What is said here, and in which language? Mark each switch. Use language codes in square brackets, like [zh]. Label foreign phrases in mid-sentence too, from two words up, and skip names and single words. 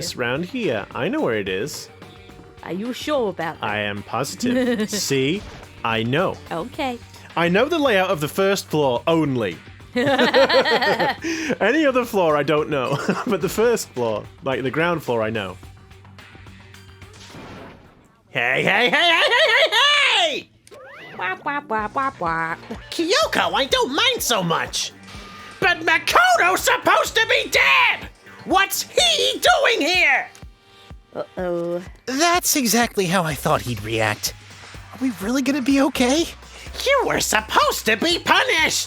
[en] It's round here. I know where it is. Are you sure about that? I am positive. See? I know. Okay. I know the layout of the first floor only. Any other floor I don't know. But the first floor, like the ground floor, I know. Hey! Wap, wap, wap, wap, wap. Kyoko, I don't mind so much. But Makoto's supposed to be dead! What's he doing here? Uh-oh. That's exactly how I thought he'd react. Are we really gonna be okay? You were supposed to be punished!